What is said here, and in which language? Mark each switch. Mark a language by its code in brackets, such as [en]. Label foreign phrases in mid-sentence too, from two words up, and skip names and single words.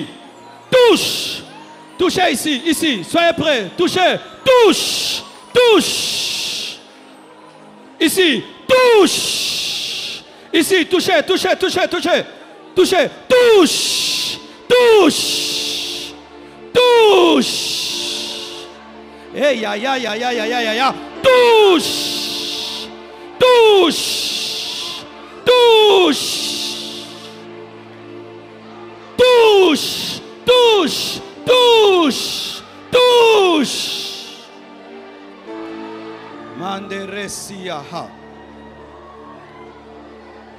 [fr] Touche. Touchez ici, ici. Soyez prêts. Touchez. Touche. Touche. Ici. Touche. Ici. Touchez, touchez, touchez, touchez. Touchez. Touche. Touche. Touche. Hey, ya, ya, ya, ya, ya, ya, ya, ya. Touche. Touche. Touche. Touche. Touche. Touche. Touche. Manderesiaha.